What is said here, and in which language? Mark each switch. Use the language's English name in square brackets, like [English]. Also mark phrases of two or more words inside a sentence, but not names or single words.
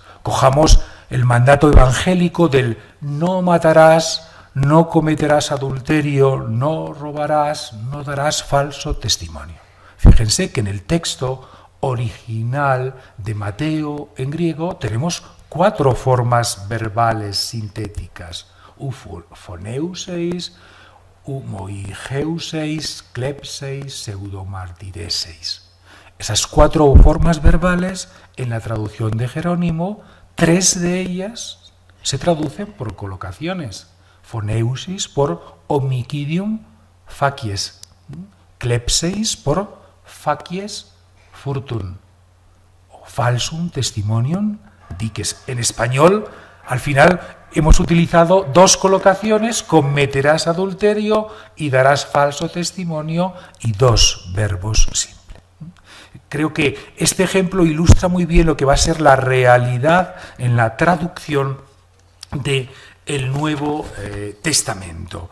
[Spanish] Cojamos el mandato evangélico del no matarás, no cometerás adulterio, no robarás, no darás falso testimonio. Fíjense que en el texto original de Mateo en griego tenemos 4 formas verbales sintéticas: [Greek] οὐ φονεύσεις, οὐ μοιχεύσεις, κλέψεις, ψευδομαρτυρήσεις. [Spanish] Esas 4 formas verbales, en la traducción de Jerónimo, 3 de ellas se traducen por colocaciones. [Latin] Foneusis por homicidium facies, klepseis por facies furtum, o falsum testimonium dices. [Spanish] En español, al final, hemos utilizado 2 colocaciones: cometerás adulterio y darás falso testimonio, y 2 verbos simples. Creo que este ejemplo ilustra muy bien lo que va a ser la realidad en la traducción del Nuevo Testamento.